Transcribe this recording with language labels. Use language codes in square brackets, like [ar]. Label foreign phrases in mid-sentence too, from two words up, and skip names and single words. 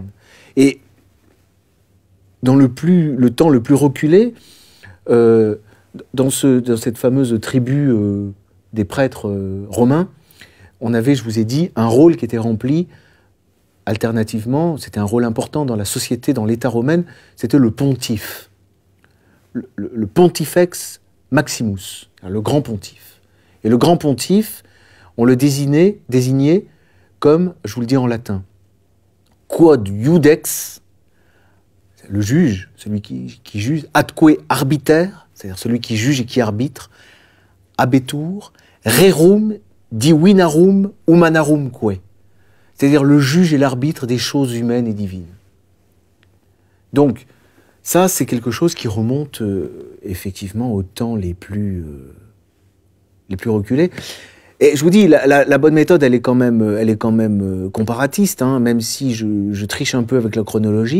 [fr] Et dans le temps le plus reculé, dans cette fameuse tribu des prêtres romains, on avait, je vous ai dit, un rôle qui était rempli alternativement, c'était un rôle important dans la société, dans l'État romain, c'était le pontife. [la] Le pontifex maximus, [fr] le grand pontife. Et le grand pontife, on le désignait comme, je vous le dis en latin, [la] quod iudex, [fr] le juge, celui qui juge, [la] atque arbiter, [fr] c'est-à-dire celui qui juge et qui arbitre, [la] abetur, rerum divinarum humanarumque, [fr] c'est-à-dire le juge et l'arbitre des choses humaines et divines. Donc, ça, c'est quelque chose qui remonte effectivement aux temps les plus reculés. Et je vous dis, la bonne méthode, elle est quand même comparatiste, même si je triche un peu avec la chronologie.